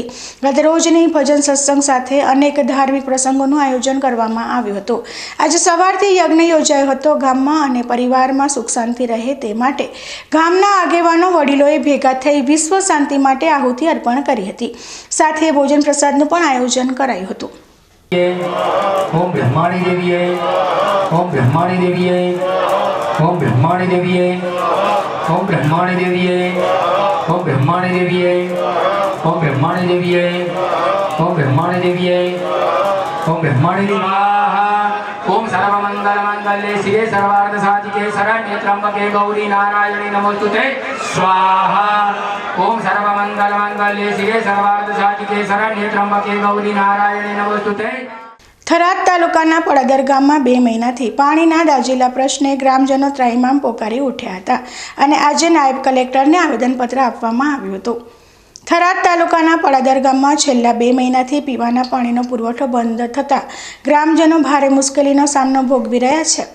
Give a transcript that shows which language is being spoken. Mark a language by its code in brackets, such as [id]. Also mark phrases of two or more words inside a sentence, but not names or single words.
[gu] ગતરોજની ભજન સત્સંગ સાથે અનેક ધાર્મિક પ્રસંગોનું આયોજન કરવામાં આવ્યું હતું. આજે સવારથી યજ્ઞ યોજાયો હતો. ગામમાં અને પરિવારમાં સુખ શાંતિ રહે તે માટે ગામના આગેવાનો વડીલોએ ભેગા થઈ વિશ્વ શાંતિ માટે આહુતિ અર્પણ કરી હતી. સાથે ભોજન પ્રસાદનું પણ આયોજન કરાયું હતું. [sa] ओम ब्रह्माणी देवीये, ओम ब्रह्माणी देवीये, ओम ब्रह्माणी देवीये, ओम ब्रह्माणी देवीये, ओम ब्रह्माणी देवीये, ओम ब्रह्माणी देवीये, ओम ब्रह्माणी देवीये, ओम ब्रह्माणी देवाः, ओम सर्वमंगल मंगले शिवे सर्वार्थ साधिके शरण्ये त्र्यंबके गौरी नारायणी नमोस्तुते स्वाहा. ओम सर्वमंगल मंगले शिवे सर्वार्थ साधिके शरण्ये त्र्यंबके गौरी नारायणी नमोस्तुते. [gu] થરાદ તાલુકાના પડદર ગામમાં 2 મહિનાથી પાણીના દાઝેલા પ્રશ્ને ગ્રામજનો ત્રાહિમામ પોકારી ઉઠ્યા હતા અને આજે નાયબ કલેક્ટરને આવેદનપત્ર આપવામાં આવ્યું હતું. થરાદ તાલુકાના પડદર ગામમાં છેલ્લા 2 મહિનાથી પીવાના પાણીનો પુરવઠો બંધ થતાં ગ્રામજનો ભારે મુશ્કેલીનો સામનો ભોગવી રહ્યા છે.